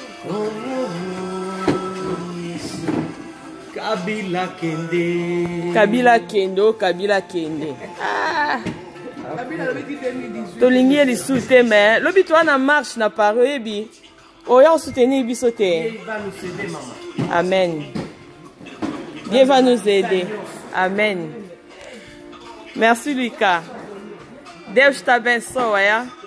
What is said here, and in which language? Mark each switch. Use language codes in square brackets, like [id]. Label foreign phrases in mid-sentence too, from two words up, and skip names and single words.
[ln] Oh, Yesu. Kabila kende. Kabila kende, oh, Kabila kende. Ah. Tolingi ye lisusu te, [fr] mais lobi [ln] to wana marche na Paris, oyebi. Oya osoutenir biso te. [fr] Il va nous aider, maman. Amen. Dieu va nous aider. Amen. Merci, Lucas. [pt] Deus te abençoe, hein.